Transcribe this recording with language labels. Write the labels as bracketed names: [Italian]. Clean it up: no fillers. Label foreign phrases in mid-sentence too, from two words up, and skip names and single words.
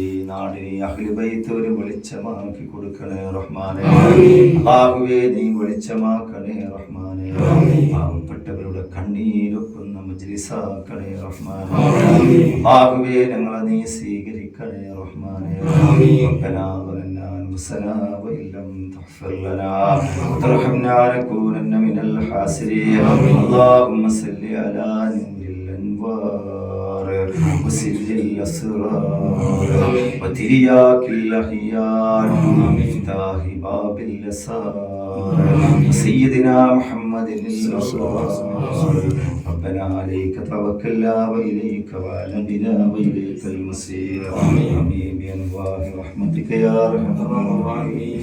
[Malayalam] നാടിനെ അഹ്ലു ബൈത്ത് ഒരു വെളിച്ചമാക്കി കൊടുക്കണേ റഹ്മാനേ അല്ലാഹുവേ നീ വെളിച്ചമാക്കണേ റഹ്മാനേ പാവപ്പെട്ടവരുടെ കണ്ണീരൊക്കുന്ന മജ്‌ലിസാക്കണേ റഹ്മാനേ അല്ലാഹുവേ ഞങ്ങളെ നീ സ്വീകരിക്കണേ റഹ്മാനേ [Arabic] ربنا ظلمنا أنفسنا وإن لم تغفر لنا وترحمنا لنكونن من الخاسرين اللهم صل على نور الأنوار وسر الأسرار وترياك الأخيار مفتاح باب اليسار سيدنا محمد الأبرار ربنا عليك توكلنا وإليك وأنبنا وإليك المصير آمين بأنواع رحمتك يا أرحم الراحمين